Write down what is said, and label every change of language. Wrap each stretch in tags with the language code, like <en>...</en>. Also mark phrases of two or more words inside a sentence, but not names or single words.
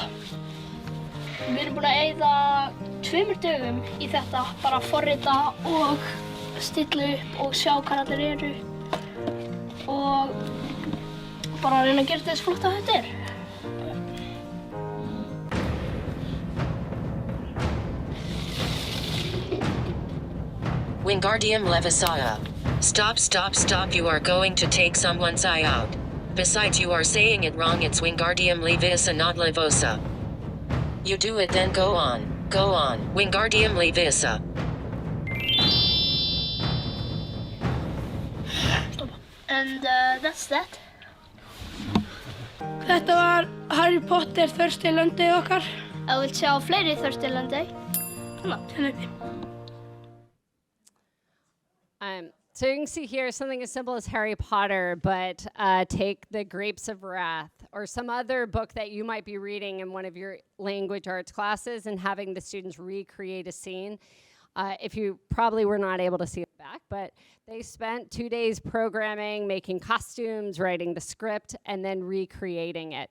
<is>Við erum búin að eyða 2 dögum í þetta, bara að forrita og stilla upp og sjá hvað allir eru. Og bara að reyna að gera þetta eins flott að þetta</is> <en>Wingardium Leviosa. Stop, stop, stop, you are going to take someone's eye out. Besides, you are saying it wrong, it's Wingardium Leviosa, not Levosa. You do it, then go on. Go on, Wingardium Leviosa. And that's that.</en> <is>Þetta var Harry Potter Thirsty Landið okkar. Ef þú vilt sjá fleiri Thirsty Landið, hérna uppi.</is> <en>So you can see here something as simple as Harry Potter, but take The Grapes of Wrath or some other book that you might be reading in one of your language arts classes and having the students recreate a scene. If you probably were not able to see it back, but they spent 2 days programming, making costumes, writing the script, and then recreating it.</en>